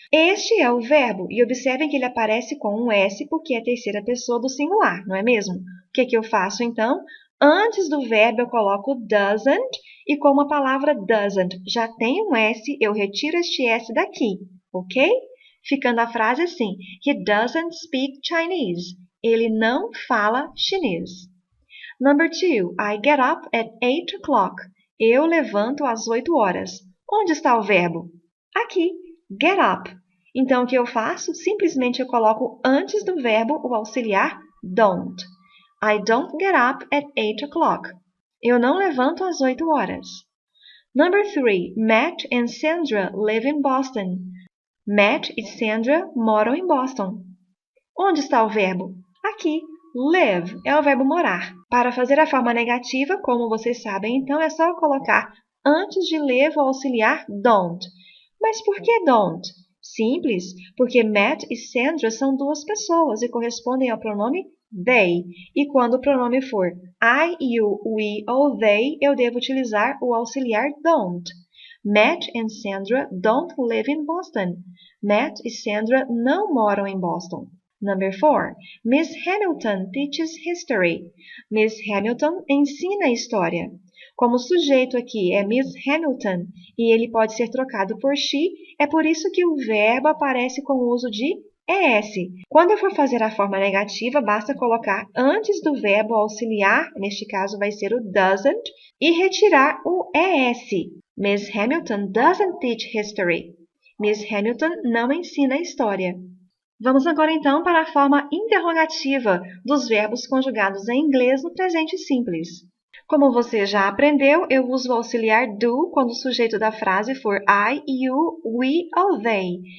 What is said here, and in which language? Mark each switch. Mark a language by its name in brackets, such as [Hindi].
[Portuguese] Este é o verbo e observem que ele aparece com um S porque é a terceira pessoa do singular, não é mesmo? O que eu faço então? Antes do verbo eu coloco doesn't e como a palavra doesn't já tem um S, eu retiro este S daqui, ok? Ficando a frase assim, [English] he doesn't speak Chinese. [Portuguese] Ele não fala chinês. [English] Number 2, I get up at 8 o'clock. [Portuguese] Eu levanto às 8 horas. Onde está o verbo? Aqui, get up. Então, o que eu faço? Simplesmente eu coloco antes do verbo o auxiliar don't. [English] I don't get up at 8 o'clock. [Portuguese] Eu não levanto às 8 horas. [English] Number 3. Matt and Sandra live in Boston. [Portuguese] Matt e Sandra moram em Boston. Onde está o verbo? Aqui. Live é o verbo morar. Para fazer a forma negativa, como vocês sabem, então é só colocar antes de live o auxiliar don't. Mas por que don't? Simples, porque Matt e Sandra são duas pessoas e correspondem ao pronome they. E quando o pronome for I, you, we ou they, eu devo utilizar o auxiliar don't. [English] Matt and Sandra don't live in Boston. [Portuguese] Matt e Sandra não moram em Boston. [English] Number 4. Miss Hamilton teaches history. [Portuguese] Miss Hamilton ensina história. Como o sujeito aqui é Miss Hamilton e ele pode ser trocado por she, é por isso que o verbo aparece com o uso de ES. Quando eu for fazer a forma negativa, basta colocar antes do verbo auxiliar, neste caso vai ser o doesn't, e retirar o ES. [English] Miss Hamilton doesn't teach history. [Portuguese] Miss Hamilton não ensina história. Vamos agora então para a forma interrogativa dos verbos conjugados em inglês no presente simples. Como você já aprendeu, eu uso o auxiliar do quando o sujeito da frase for I, you, we ou they.